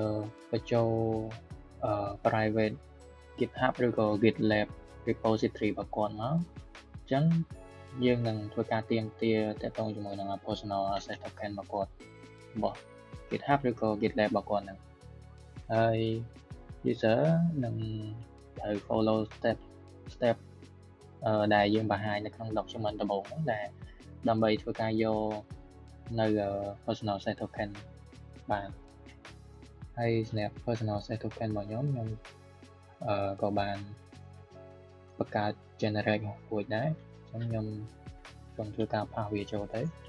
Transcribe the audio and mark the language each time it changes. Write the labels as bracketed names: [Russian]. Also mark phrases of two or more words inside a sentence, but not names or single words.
[Khmer] បញ្ចូល private GitHub ឬក៏ GitLab repository របស់គាត់មកអញ្ចឹងយើងនឹងធ្វើការទាម ទារតាក់ទងជាមួយនឹង [English] personal access token [Khmer] របស់គាត់របស់ GitHub ឬក៏ GitLab របស់គាត់ហ្នឹងហើយ user នឹងត្រូវ [English] follow step [Khmer] ដែលយើងបង្ហាញនៅក្នុង document ដំបូងហ្នឹងដែលដើម្បីធ្វើការយកនៅ [English] personal access token [Khmer] បានហើយសម្រាប់ [English] personal access token [Khmer] របស់ខ្ញុំក៏បានបង្កើត generate រួចដែរអញ្ចឹងខ្ញុំសូមធ្វើការផាសវាចូលទៅ